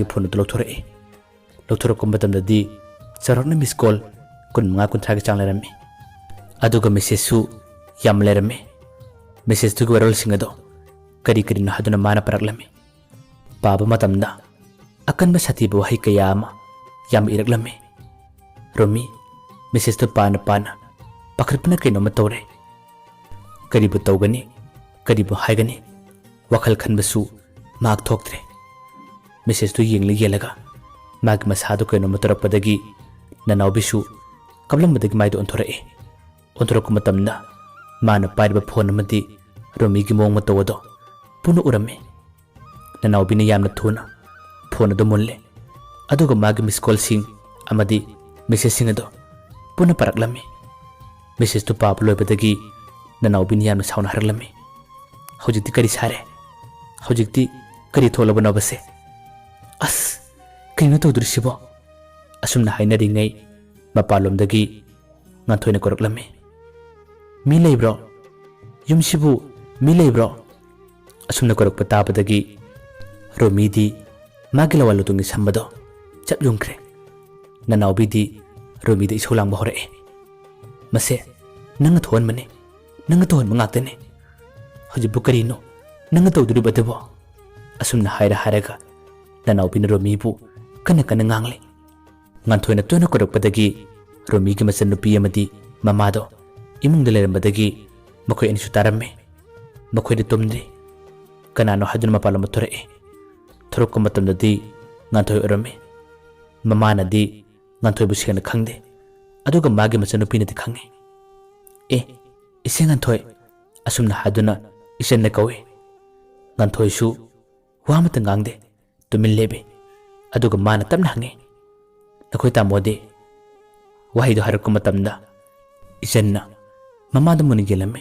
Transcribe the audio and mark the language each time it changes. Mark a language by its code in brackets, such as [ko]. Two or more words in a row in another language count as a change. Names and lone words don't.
[mni] phone do lokthore ko matam da di charokna [en] miss call [mni] kun nga kun thagi chang lerame aduga message su yam lerame message tu warol singado kari na haduna mana paraglame baba matam da akan ba sati bo hai kayama yam iraglame romi message to pana pakripna kaino matore karibu tawgani karibu haigani wakhal khanbasu mak thoktre message to yengli yelaga mag masadu kaino matorakpadagi nanawbisu kablambadagi maido onthorako matamda mana paiba phone amadi romi gi mong matawado punu urame nanawbina yamna thuna phone ado mulle aduga magi [en] miss call [mni] sing amadi message sing ado puna paraklame message to pap loibadagi nanawbina yamna sauna haraglame hojikti kari sare hojikti kari tholabana base as kino to dursibo asumna haina ringai mapalomdagi ngathoina koraklame mi leibro yumsibu mi leibro asumna korakpa tabadagi romi di magila walutungi sambado chap yungkre nanawbi di romi di isolang bahore mase nanga thon mane nanga thon mangatene hojibu karino nanga tawduri badebo asumna haraga nanawbi na romi bu kana ngangle nganthoi na tona korakpadagi romi gi masan nupi amadi mamado imung de lerambadagi makhoi ani sutaramme makhoi de tumdri kanano hadun mapalo mathore thorok ko matamdadi nganthoi urame mamana di nganthoi bu sena khangde aduga magi masan nupi na di khange ise nganthoi asumna haduna isen na kawe nganthoi su wamata ngangde tumin lebe aduga mana tamna hange nakhoi tamode ꯋꯥꯍꯩꯗꯣ ꯍꯥꯏꯔꯛꯄ ꯃꯇꯝꯗ ꯏꯆꯟꯅ ꯃꯃꯥꯗ ꯃꯨꯟꯅ ꯌꯦꯡꯂꯝꯃꯤ.